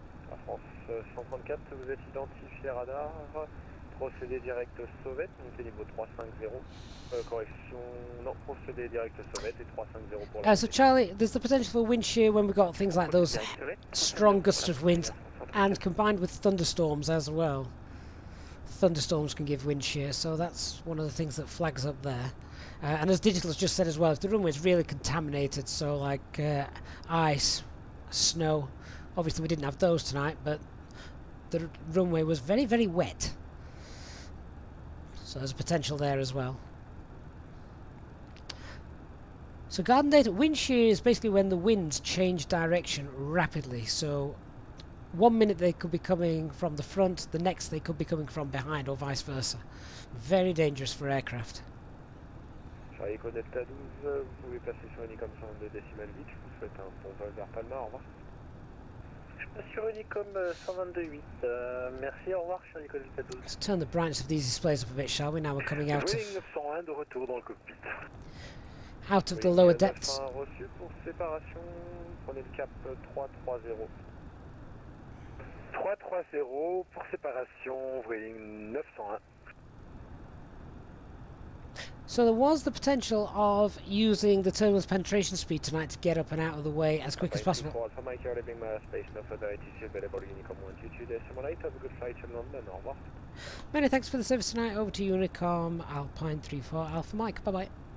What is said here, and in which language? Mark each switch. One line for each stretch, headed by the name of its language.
French: La France 134, vous êtes identifié radar, procédé direct sauvette, montée niveau 350. Correction, non, procédé direct sauvette et 350 pour la...
English: So Charlie, there's the potential for wind shear when we've got things like those strong gusts of wind and combined with thunderstorms as well. Thunderstorms can give wind shear, so that's one of the things that flags up there. And as Digital has just said as well, if the runway is really contaminated, so like ice, snow, obviously we didn't have those tonight, but the runway was very, very wet. So there's a potential there as well. So garden data, wind shear is basically when the winds change direction rapidly. So 1 minute they could be coming from the front, the next they could be coming from behind or vice versa. Very dangerous for aircraft.
French: Charlie Echo Delta 12, vous pouvez passer sur Unicom 122 décimales 8, je vous souhaite un bon vol vers Palma, au revoir. Je passe sur Unicom 122.8, merci, au revoir, Charlie Echo Delta 12.
English: Let's turn the brightness of these displays up a bit, shall we? Now we're coming out of
French: de retour dans le cockpit.
English: Out of the lower depths.
French: Reçu pour séparation, prenez le cap 330. 330 pour séparation, voying 901.
English: So there was the potential of using the terminal's penetration speed tonight to get up and out of the way as quick as possible. Alpha Mike, you're leaving my space, no further ATC available, Unicom 122.8, have a good flight to London, au revoir. Many thanks for the service tonight. Over to Unicom Alpine 34 Alpha Mike, bye bye.